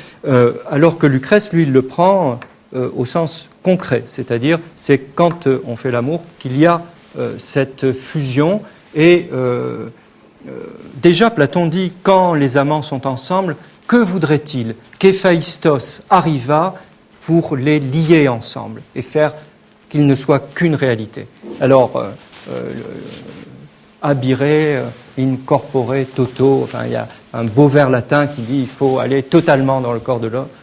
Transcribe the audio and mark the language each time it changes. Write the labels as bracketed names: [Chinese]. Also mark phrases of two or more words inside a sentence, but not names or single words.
[French] Alors que Lucrèce, lui, il le prend au sens concret, c'est-à-dire c'est quand on fait l'amour qu'il y a cette fusion et déjà Platon dit quand les amants sont ensemble, que voudrait-il qu'Héphaïstos arriva pour les lier ensemble et faire qu'ils ne soient qu'une réalité. [Latin] Alors abire in corpore toto, [French] enfin il y a un beau vers latin qui dit il faut aller totalement dans le corps de l'autre.